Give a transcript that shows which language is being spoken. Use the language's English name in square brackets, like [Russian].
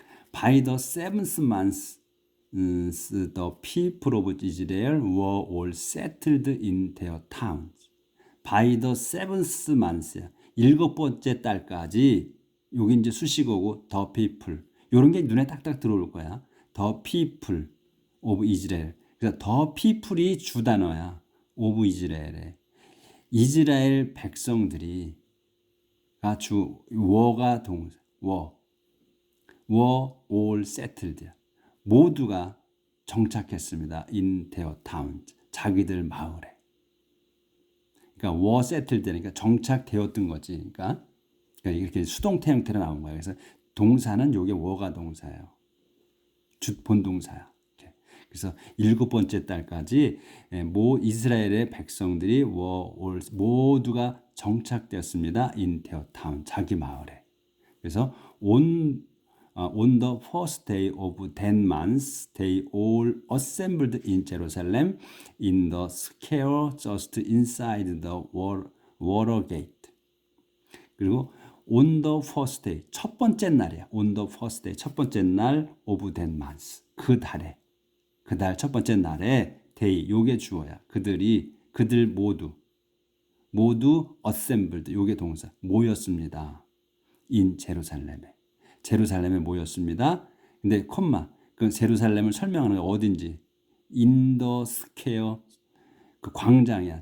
[English] By the seventh month, the people of Israel were all settled in their towns. By the seventh month야. [Korean] 7번째 달까지 여기 이제 수식어고 [English] the people. [Korean] 이런 게 눈에 딱딱 들어올 거야. [English] The people of Israel. [Korean] 그래서 [English] the people [Korean] 이 주 단어야. [English] of Israel에. [Korean] 이스라엘 백성들이 were가 동사. [English] were all settled. [Korean] 모두가 정착했습니다. [English] in their towns. [Korean] 자기들 마을에. 그러니까 [English] were settled [Korean] 되니까 정착되었던 거지. 그러니까 이렇게 수동태 형태로 나온 거예요. 그래서 동사는 요게 were가 동사예요. 본동사야. 그래서 7번째 달까지 이스라엘의 백성들이 모두가 정착되었습니다. [English] in their town. [Korean] 자기 마을에. 그래서 [English] on the first day of 10 months, they all assembled in Jerusalem in the square just inside the water gate. [Korean] 그리고 [English] on the first day, [Korean] 첫 번째 날이야. [English] on the first day, [Korean] 첫 번째 날 [English] of 10 months. [Korean] 그 달 첫 번째 날에 day, 요게 주어야. 그들 모두 assembled, 요게 동사, 모였습니다. in 제루살렘에 모였습니다. 근데 콤마, 그 제루살렘을 설명하는 게 어딘지 [English] in the square, [Korean] 그 광장이야.